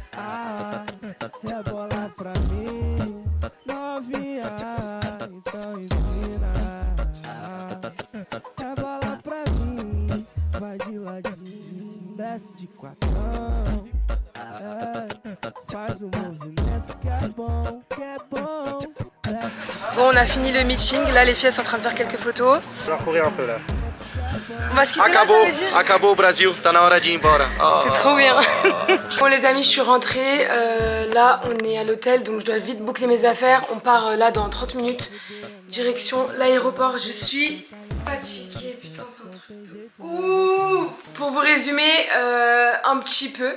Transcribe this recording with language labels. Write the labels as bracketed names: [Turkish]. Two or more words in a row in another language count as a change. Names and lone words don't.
[Portuguese] Rebola pra mim, novinha, então empina. Rebola pra mim, vai de ladinho, desce de quatrão. Faz um movimento que é bon, que é bon. [French] Bon, on a fini le meeting. Là, les filles elles sont en train de faire quelques photos. Je vais courir un peu là. On va se quitter là, ça veut dire? [Portuguese] Acabou o Brasil, tá na hora de ir embora. [French] C'était trop bien. Bon les amis, je suis rentrée. Là, on est à l'hôtel, donc je dois vite boucler mes affaires. On part là dans 30 minutes. Direction l'aéroport. Je suis fatiguée. Putain, c'est un truc de ouf. Pour vous résumer un petit peu.